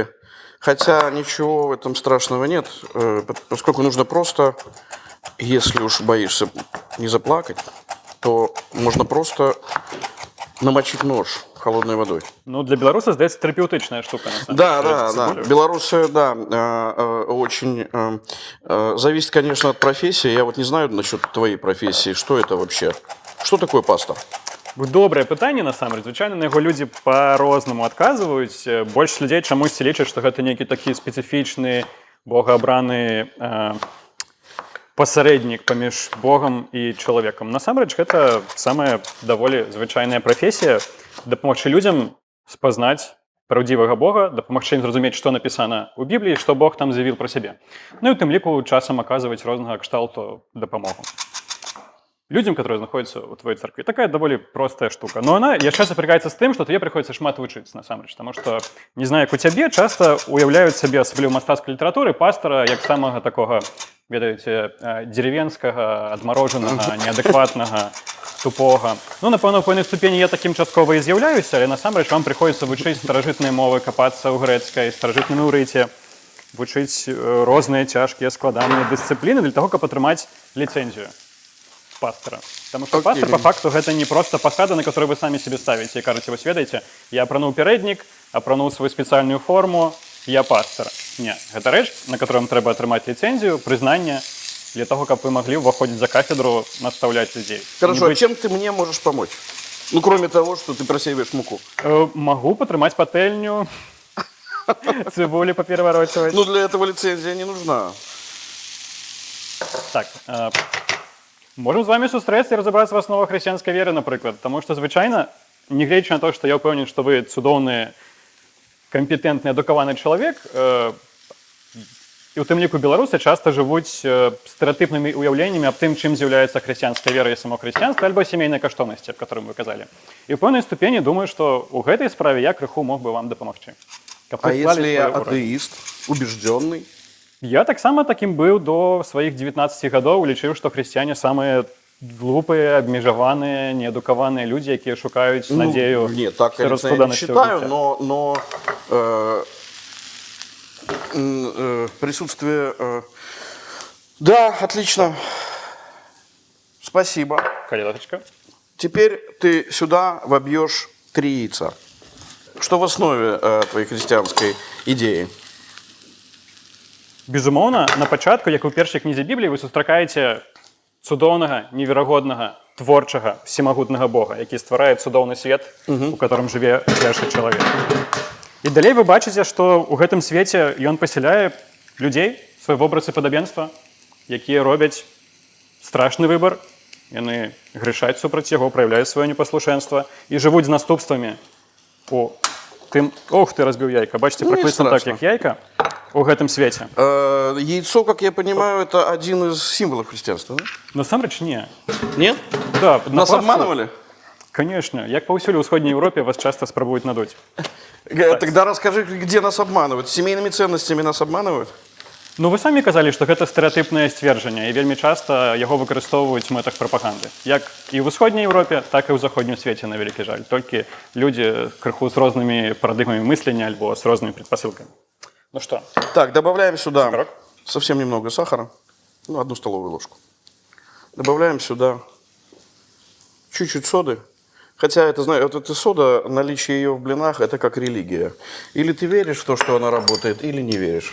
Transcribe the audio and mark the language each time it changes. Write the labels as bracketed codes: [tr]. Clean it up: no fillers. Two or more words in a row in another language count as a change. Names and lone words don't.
[ru] Хотя ничего в этом страшного нет, поскольку нужно просто, если уж боишься не заплакать, то можно просто намочить нож холодной водой. Для белоруса, здається, терапевтичная штука, на самом деле. Да. Белорусы, очень... Зависит, конечно, от профессии. Я вот не знаю насчет твоей профессии, что это вообще? Что такое пастор? [be] Добрае пытанне, насамрэч. Звычайна на яго людзі па-рознаму адказваюць. Большасць людзей чамусьці лічаць, што гэта нейкі такі спецыфічны, богаабраны пасарэднік паміж Богам і чалавекам. Насамрэч, гэта самая даволі звычайная прафесія дапамагчы людзям спазнаць праўдзівага Бога, дапамагчы ім зразумець, што напісана ў Бібліі, што Бог там заявіў пра сябе. І ў тым ліку часам аказваць рознага кшталту дапамогу людям, [ru] которые находятся у твоей церкви. Такая довольно простая штука. Но она яшчэ сопрягается с тем, что тебе приходится [be] шмат вучыць, насамрэч. [ru] Потому что, не знаю, [be] як у цябе, часто уяўляюць сабе, асабліва мастацкай літаратуры, пастора як самага такога, ведаеце, деревенскага, адмарожанага, неадэкватнага, тупога. Напэўна, у пэўнай ступені я такім часткова і з'яўляюся, але насамрэч вам приходится вучыць старажытныя мовы, капацца ў грэцкай, старажытным іўрыце, вучыць розныя цяжкія складаныя дысцыпліны [ru] для того, [be] каб атрымаць ліцэнзію пастора. [ru] Потому что пастор, по факту, это не просто посада, на которую вы сами себе ставите и кажете, [be] вы ведаеце, я апрануў [ru] передник, апрануў свою специальную форму, я пастор. Не, это рэч, на которую вам [be] трэба атрымаць [ru] лицензию, признание, для того, как вы могли выходить за кафедру, наставлять людей. Хорошо, а чем ты мне можешь помочь? Кроме того, что ты просеиваешь муку. [be] Могу потрымаць патэльню, цибулю попереворачивать. [ru] Для этого лицензия не нужна. [be] Так, можем з вами сустрэцца і разабрацца в основах хрысціянскай веры, напрыклад. Таму што звычайна, нягледзячы на то, што я ўпэўнен, што вы цудоўны, кампетэнтны, адукаваны чалавек, і ў тым ліку беларусы часта жывуць стэрэатыпнымі ўяўленнямі аб тым, чым з'яўляецца хрысціянская вера і само хрысціянства, альбо сямейныя каштоўнасці, аб которым вы казалі. І ў пэўнай ступені думаю, што ў гэтай справе я крыху мог бы вам дапамагчы. [ru] А если я атеист, убежденный? [be] Я таксама такім быў до сваіх 19 гадоў, лічыў, што хрысціяне самыя глупыя, абмежаваныя, неадукаваныя людзі, якія шукаюць надзею. [ru] Нет, так я не считаю, но присутствие... Да, отлично. Спасибо. Колядочка. Теперь ты сюда вобьешь 3 яйца. Что в основе твоей христианской идеи? [be] Безумоўна, на пачатку, як у першай кнізе Бібліі, вы сустракаеце цудоўнага, неверагоднага творчага всемагутнага Бога, які стварае цудоўны свет, у которым жыве грэшны чалавек. І далей вы бачыце, што ў гэтым свеце ён пасяляе людзей, свой вобраз і падабенства, якія робяць страшны выбар, яны грышаць супраць яго, праяўляюць сваё непаслушэнства і жывуць з наступствамі у тым... Ох, ты разбіў яйка. Бачыце, Ну, не прыклад так, [ru] страшно. [be] як яйка у гэтым свеце. [ru] Яйцо, как я понимаю, это один из символов христианства, да? [be] Насамрэч не. [ru] Нет? Да, на Нас Пасху- обманывали? Конечно. [be] Як паўсюль у ўсходняй Еўропе вас часта спрабуюць надуць. [ru] Тогда расскажи, где нас обманывают. Семейными ценностями нас обманывают? [be] Ну, вы самі казалі, што гэта стэрэатыпнае сцверджанне, і вельмі часта яго выкарыстоўваюць у мэтах прапаганды. Як і ў усходняй Еўропе, так і ў заходнім свеце, на вялікі жаль. Толькі людзі крыху з рознымі парадыгмамі мыслення альбо з рознымі предпасылкамі. [ru] Ну што? Так, добавляем сюда Сахарок. совсем немного сахара. Ну, 1 столовую ложку. Добавляем сюда чуть-чуть соды. Хотя, это, знаешь, вот эта сода, наличие ее в блинах, это как религия. Или ты веришь в то, что она работает, или не веришь.